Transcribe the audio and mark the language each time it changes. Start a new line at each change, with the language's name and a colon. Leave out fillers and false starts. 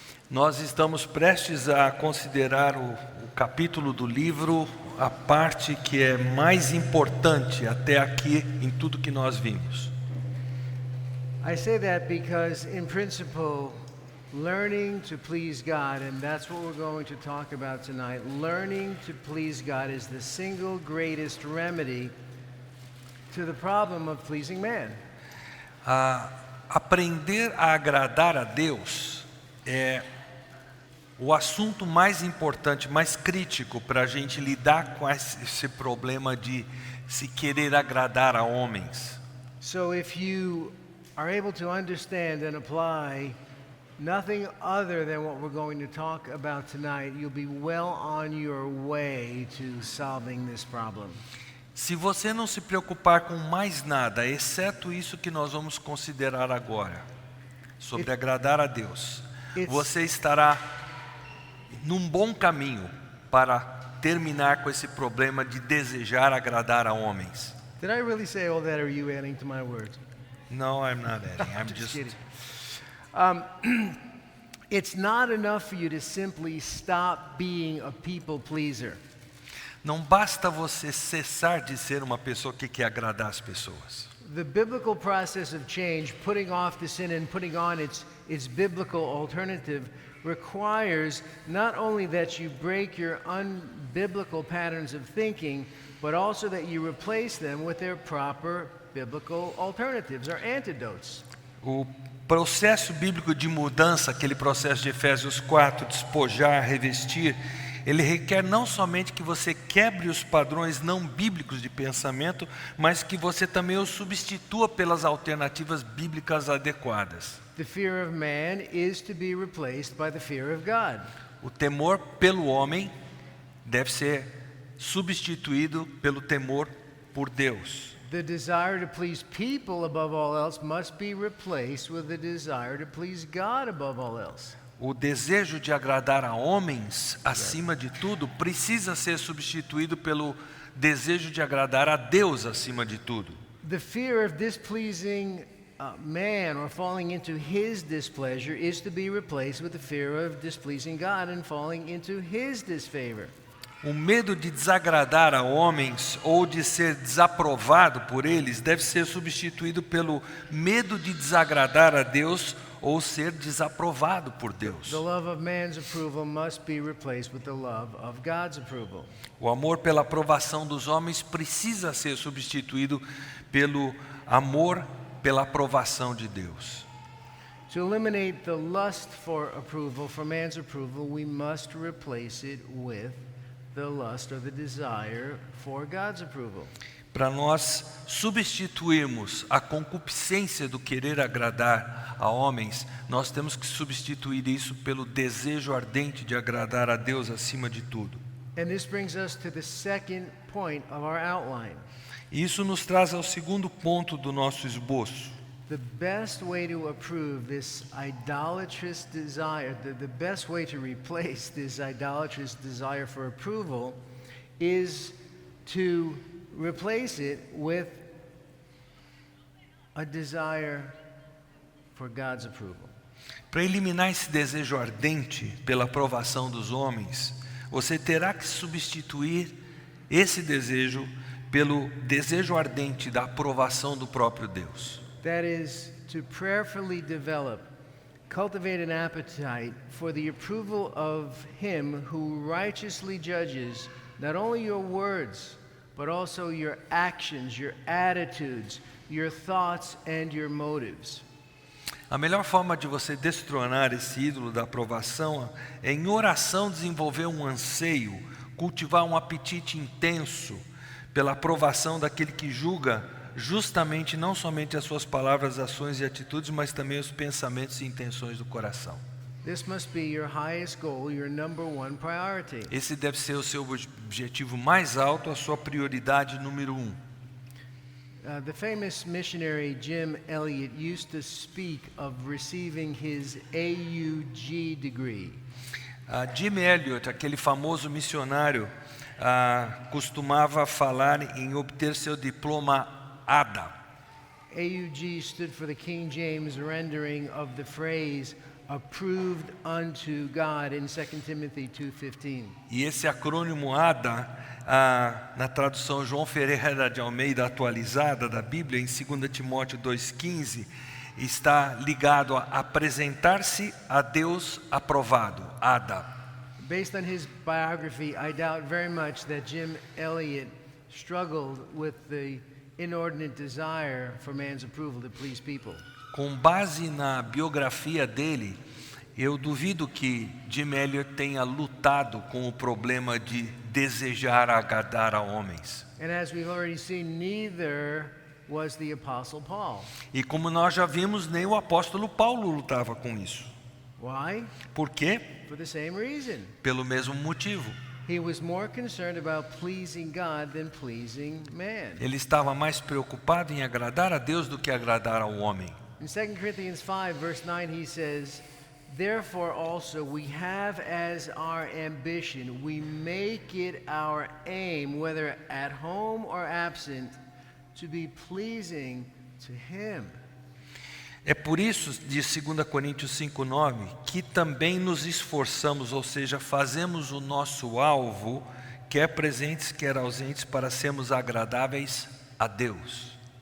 Portuguese: Nós estamos prestes a considerar o capítulo do livro, a parte que é mais importante até aqui em tudo que nós vimos.
English: I say that because, in principle, learning to please God, and that's what we're going to talk about tonight, learning to please God is the single greatest remedy to the problem of pleasing man.
Portuguese: Aprender a agradar a Deus é o assunto mais importante, mais crítico para a gente lidar com esse problema de se querer agradar a homens.
English: So if you are able to understand and apply nothing other than what we're going to talk about tonight, you'll be well on your way to solving this problem.
Portuguese: Se você não se preocupar com mais nada, exceto isso que nós vamos considerar agora, sobre agradar a Deus, você estará num bom caminho para terminar com esse problema de desejar agradar a homens.
English: Did I really say all that, or are you adding to my words? No, I'm not adding. I'm Just just kidding. It's not enough for you to simply stop being a people pleaser.
Portuguese: Não basta você cessar de ser uma pessoa que quer agradar as pessoas.
English: The biblical process of change, putting off the sin and putting on its biblical alternative, requires not only that you break your unbiblical patterns of thinking, but also that you replace them with their proper biblical alternatives or antidotes.
Portuguese: O processo bíblico de mudança, aquele processo de Efésios 4, despojar, revestir, ele requer não somente que você quebre os padrões não bíblicos de pensamento, mas que você também os substitua pelas alternativas bíblicas adequadas.
English: The fear of man is to be replaced by the fear of God.
Portuguese: O temor pelo homem deve ser substituído pelo temor por Deus.
English: The desire to please people above all else must be replaced with the desire to please God above all else.
Portuguese: O desejo de agradar a homens, acima de tudo, precisa ser substituído pelo desejo de agradar a Deus acima de tudo.
English: The fear of displeasing man or falling into his displeasure is to be replaced with the fear of displeasing God and falling into his disfavor.
Portuguese: O medo de desagradar a homens ou de ser desaprovado por eles deve ser substituído pelo medo de desagradar a Deus ou ser desaprovado por Deus.
English: The love of man's approval must be replaced with the love of God's approval.
Portuguese: O amor pela aprovação dos homens precisa ser substituído pelo amor pela aprovação de Deus.
English: To eliminate the lust for approval, for man's approval, we must replace it with the lust or the desire for God's approval.
Portuguese: Para nós substituirmos a concupiscência do querer agradar a homens, nós temos que substituir isso pelo desejo ardente de agradar a Deus acima de tudo.
English: And this brings us to the second point of our outline.
Portuguese: E isso nos traz ao segundo ponto do nosso esboço.
English: The best way to approve this idolatrous desire, the best way to replace this idolatrous desire for approval is to replace it with a desire for God's approval.
Portuguese: Para eliminar esse desejo ardente pela aprovação dos homens, você terá que substituir esse desejo pelo desejo ardente da aprovação do próprio Deus.
English: That is, to prayerfully develop, cultivate an appetite for the approval of Him who righteously judges not only your words, but also your actions, your attitudes, your thoughts, and your motives.
Portuguese: A melhor forma de você destronar esse ídolo da aprovação é em oração desenvolver um anseio, cultivar um apetite intenso pela aprovação daquele que julga justamente não somente as suas palavras, ações e atitudes, mas também os pensamentos e intenções do coração.
English: This must be your highest goal, your number one priority.
Portuguese: Esse deve ser o seu objetivo mais alto, a sua prioridade número 1.
English: The famous missionary Jim Elliot used to speak of receiving his AUG degree.
Portuguese: Jim Elliot, aquele famoso missionário, costumava falar em obter seu diploma ADA.
English: AUG stood for the King James rendering of the phrase approved unto God in 2 Timothy 2:15.
Portuguese: E esse acrônimo ADA, na tradução João Ferreira de Almeida atualizada da Bíblia, em 2 Timóteo 2,15, está ligado a apresentar-se a Deus aprovado, ADA.
English: Based on his biography, I doubt very much that Jim Elliot struggled with the inordinate desire for man's approval to please people.
Portuguese: Com base na biografia dele, eu duvido que Jim Elliot tenha lutado com o problema de desejar agradar a homens.
English: And as we've already seen, neither was the Apostle Paul.
Portuguese: E como nós já vimos, nem o apóstolo Paulo lutava com isso.
English: Why?
Portuguese: Por quê?
English: For the same reason.
Portuguese: Pelo mesmo motivo.
English: He was more concerned about pleasing God than pleasing man.
Portuguese: Ele estava mais preocupado em agradar a Deus do que agradar ao homem.
English: In 2 Corinthians 5, verse 9, he says, therefore also we have as our ambition, we make it our aim, whether at home or absent, to be pleasing to him.
Portuguese: É por isso, de 2 Coríntios 5,9, que também nos esforçamos, ou seja, fazemos o nosso alvo, quer presentes, quer ausentes, para sermos agradáveis a Deus.